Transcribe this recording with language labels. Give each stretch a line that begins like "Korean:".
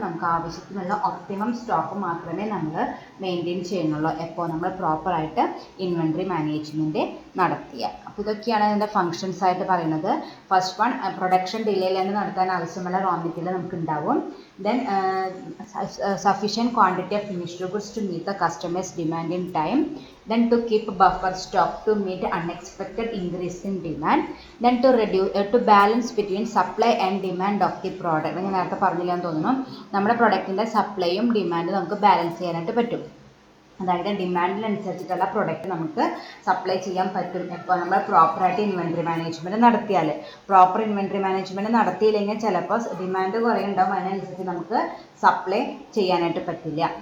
Malayalam: നമുക്ക് ആവശ്യത്തിനുള്ള optimum stock മാത്രമേ നമ്മൾ മെയിൻറ്റെയിൻ ചെയ്യുന്നുള്ളൂ എപ്പോൾ നമ്മൾ പ്രോപ്പറായിട്ട് ഇൻവെൻട്രി മാനേജ്മെൻറ്റ് നടത്തിയാൽ. അപ്പോൾ ഇതൊക്കെയാണ് അതിൻ്റെ ഫങ്ഷൻസ് ആയിട്ട് പറയുന്നത്. ഫസ്റ്റ് വൺ, പ്രൊഡക്ഷൻ ഡിലേയിലാണ് നടത്താൻ ആവശ്യമുള്ള റോ മെറ്റീരിയൽ നമുക്ക് ഉണ്ടാവും.
English: Then sufficient quantity of finished goods to meet the customers demand in time. Then to keep buffer stock to meet unexpected increase in demand. Then to reduce to balance between supply and demand of the product.
Malayalam: ഞാൻ നേരത്തെ പറഞ്ഞില്ല എന്ന് തോന്നുന്നു. നമ്മുടെ പ്രൊഡക്റ്റിൻ്റെ സപ്ലൈയും ഡിമാൻഡും നമുക്ക് balance ചെയ്യാനായിട്ട് പറ്റും. അതായത് ഡിമാൻഡിനനുസരിച്ചിട്ടുള്ള പ്രൊഡക്റ്റ് നമുക്ക് സപ്ലൈ ചെയ്യാൻ പറ്റും എപ്പോൾ നമ്മൾ പ്രോപ്പറായിട്ട് ഇൻവെൻട്രി മാനേജ്മെൻറ്റ് നടത്തിയാൽ. പ്രോപ്പർ ഇൻവെൻട്രി മാനേജ്മെൻറ്റ് നടത്തിയില്ലെങ്കിൽ ചിലപ്പോൾ ഡിമാൻഡ് കുറേ ഉണ്ടാവും, അതിനനുസരിച്ച് നമുക്ക് സപ്ലൈ ചെയ്യാനായിട്ട് പറ്റില്ല.